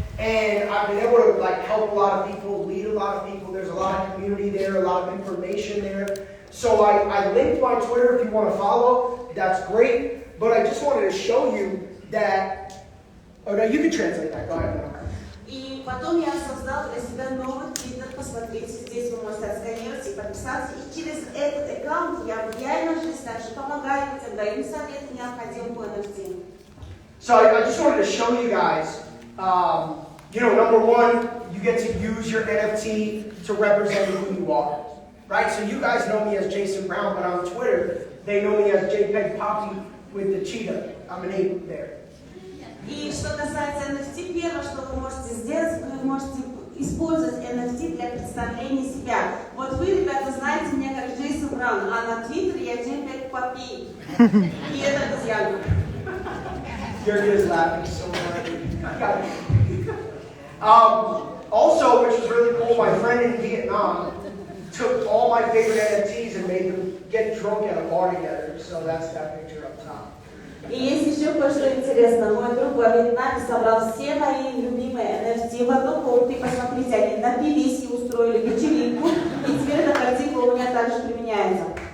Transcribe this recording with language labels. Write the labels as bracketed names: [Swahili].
[English] And I've been able to like help a lot of people, lead a lot of people. There's a lot of community there, a lot of information there. So I linked my Twitter if you want to follow. That's great. But I just wanted to show you that. Oh no, you can translate that. Go ahead. [Russian] И потом я создал для себя новый твиттер. Посмотрите, здесь вы можете отсканировать и подписаться. И через этот аккаунт я в реальной жизни также помогаю людям, даю им советы необходимые по NFT. [English] So I just wanted to show you guys, number one, you get to use your NFT to represent who you are, right? So you guys know me as Jason Brown, but on Twitter, they know me as JPEG Poppy with the cheetah. I'm an ape there. [Russian] И что касается NFT, первое, что вы можете сделать, вы можете использовать NFT для представления себя. Вот вы, ребята, знаете меня как Джейсон Браун, а на Твиттере я JPEG Poppy. И это обезьяна. [English] You're just laughing so hard. Also, which was really cool, my friend in Vietnam took all my favorite NFTs and made them get drunk at a bar together. So that's that picture up top. [Russian] И есть еще кое-что интересное. Мой друг во Вьетнаме собрал все мои любимые NFT в одну комнату. И посмотрите, они напились и устроили вечеринку. И теперь эта картинка у меня также применяется.